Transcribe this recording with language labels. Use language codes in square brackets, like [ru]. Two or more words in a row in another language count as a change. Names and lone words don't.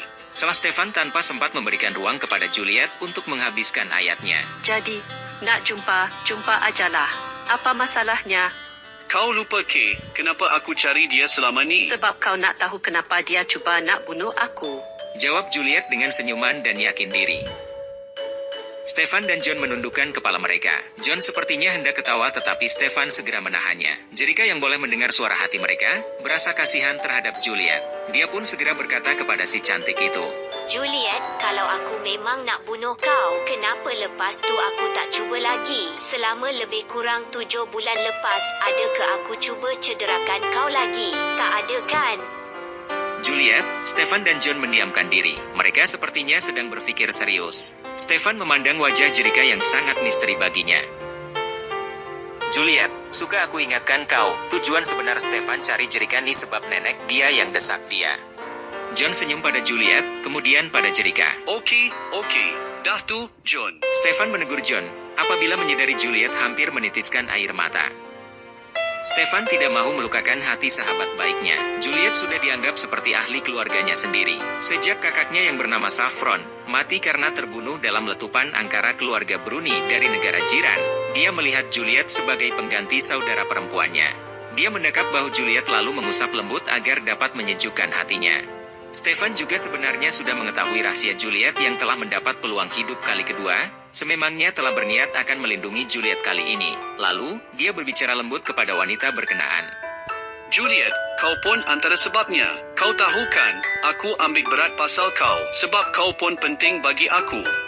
[ms] Celah Stefan tanpa sempat memberikan ruang kepada Juliet untuk menghabiskan ayatnya. Jadi, nak jumpa ajalah. Apa masalahnya? Kau lupa ke, kenapa aku cari dia selama ni? Sebab kau nak tahu kenapa dia cuba nak bunuh aku. Jawab Juliet dengan senyuman dan yakin diri. Stefan dan John menundukkan kepala mereka. John sepertinya hendak ketawa tetapi Stefan segera menahannya. Jerica yang boleh mendengar suara hati mereka, berasa kasihan terhadap Juliet. Dia pun segera berkata kepada si cantik itu. Juliet, kalau aku memang nak bunuh kau, kenapa lepas tu aku tak cuba lagi? Selama lebih kurang 7 bulan lepas, adakah aku cuba cederakan kau lagi? Tak ada kan? Juliet, Stefan dan John mendiamkan diri. Mereka sepertinya sedang berpikir serius. Stefan memandang wajah Jerica yang sangat misteri baginya. Juliet, suka aku ingatkan kau, tujuan sebenar Stefan cari Jerica ni sebab nenek dia yang desak dia. John senyum pada Juliet, kemudian pada Jerica. Okey. Dah tu, John. Stefan menegur John, apabila menyadari Juliet hampir menitiskan air mata. Stefan tidak mahu melukakan hati sahabat baiknya. Juliet sudah dianggap seperti ahli keluarganya sendiri. Sejak kakaknya yang bernama Saffron mati karena terbunuh dalam letupan angkara keluarga Bruni dari negara jiran, dia melihat Juliet sebagai pengganti saudara perempuannya. Dia mendekap bahu Juliet lalu mengusap lembut agar dapat menyejukkan hatinya. Stefan juga sebenarnya sudah mengetahui rahasia Juliet yang telah mendapat peluang hidup kali kedua. Sememangnya telah berniat akan melindungi Juliet kali ini. Lalu, dia berbicara lembut kepada wanita berkenaan. Juliet, kau pun antara sebabnya. Kau tahu kan, aku ambil berat pasal kau, sebab kau pun penting bagi aku.